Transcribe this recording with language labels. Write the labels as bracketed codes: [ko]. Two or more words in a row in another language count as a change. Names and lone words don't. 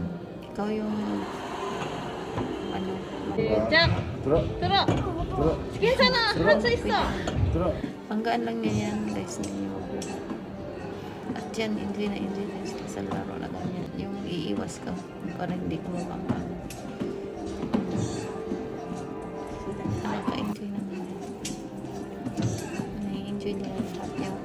[tl] Ikaw yung [ko] 시작! 들어 들어! 들어 괜찮아! 할 수 있어! 들어 [tl] panggaan lang niya yan guys ninyo. At yan, enjoy na enjoy din sila sa laro na ganyan. Yung iiwas ka para hindi ka mabangga. Nakaka-enjoy naman yan. Nai-enjoy nila lahat yung